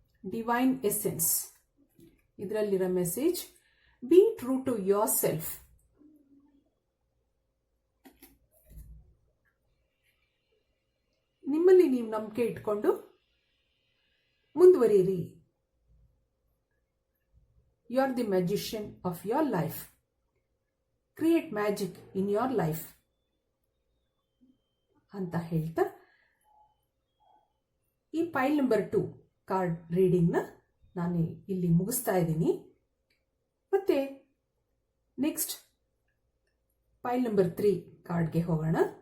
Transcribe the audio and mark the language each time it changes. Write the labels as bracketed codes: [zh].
[en] Divine essence. [kn] ಇದರಲ್ಲಿರೋ [en] Message, be true to yourself. [kn] ನಿಮ್ಮಲ್ಲಿ ನೀವು ನಂಬಿಕೆ ಇಟ್ಕೊಂಡು ಮುಂದುವರಿಯಿರಿ. [en] You are the magician of your life. Create magic in your life. [kn] ಅಂತ ಹೇಳ್ತಾ ಈ ಪೈಲ್ ನಂಬರ್ 2 ಕಾರ್ಡ್ ರೀಡಿಂಗ್ನ ನಾನು ಇಲ್ಲಿ ಮುಗಿಸ್ತಾ ಇದ್ದೀನಿ. ಮತ್ತೆ ನೆಕ್ಸ್ಟ್ ಪೈಲ್ ನಂಬರ್ 3 ಕಾರ್ಡ್ಗೆ ಹೋಗೋಣ.